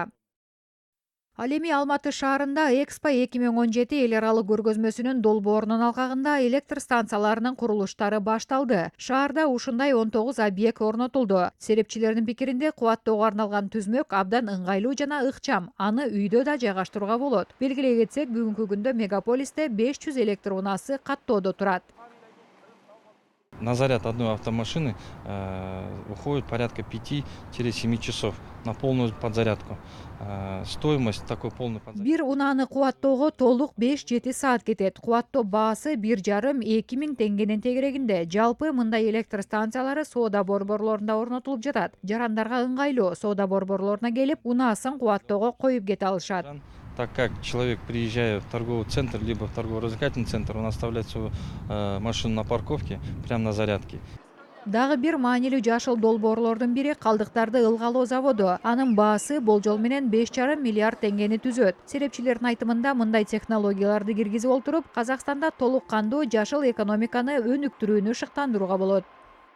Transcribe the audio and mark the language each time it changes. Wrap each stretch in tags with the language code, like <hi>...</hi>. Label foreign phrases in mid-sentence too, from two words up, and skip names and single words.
<ky>Ал эми Алматы шаарында Экспо 2017 эл аралык көргөзмөсүнүн долбоорунун алкагында электр станцияларынын курулуштары башталды. Шаарда ушундай 19 объект орнотулду. Серепчилердин пикиринде кубаттоого арналган түзмөк абдан ыңгайлуу жана ыкчам. Аны үйдө да жайгаштырууга болот. Белгилей кетсек, бүгүнкү күндө мегаполисте 500 электр унасы каттоодо турат.</ky> <ru>На заряд одной автомашины уходит порядка 5-7 часов на полную подзарядку. Стоимость такой полной подзарядки.</ru> <ky>Бир унааны кубаттоого толук 5-7 саат кетет. Кубаттоо баасы 1,5-2 миң теңгенин тегерегинде. Жалпы мындай электр станциялары соода борборлорунда орнотулуп жатат. Жарандарга ыңгайлуу. Соода борборлоруна келип, унаасын кубаттоого коюп кете алышат.</ky> <ru>Так как человек, приезжая в торговый центр, либо в торгово-развлекательный центр, он оставляет свою машину на парковке, прямо на зарядке.</ru> <ky>Дагы бир маанилүү жашыл долбоорлордун бири калдыктарды ылгалоо заводу. Анын баасы болжол менен 5,5 миллиард теңгени түзөт. Серепчилердин айтымында мындай технологияларды киргизип олтуруп, Казакстанда толук кандуу жашыл экономиканы өнүктүрүүнү шыктандырууга болот.</ky>